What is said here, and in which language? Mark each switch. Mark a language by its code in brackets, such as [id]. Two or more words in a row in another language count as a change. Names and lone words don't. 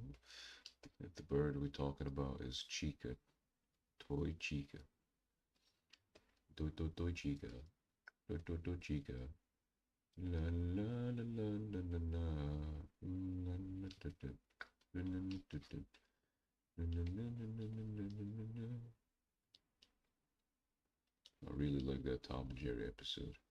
[en] If the bird we're talking about is Chica, Toy Chica, Toy Chica, Toy Chica. La la la la la la la. La la da da. La la la da da. La la la la la la la la. I really like that Tom and Jerry episode.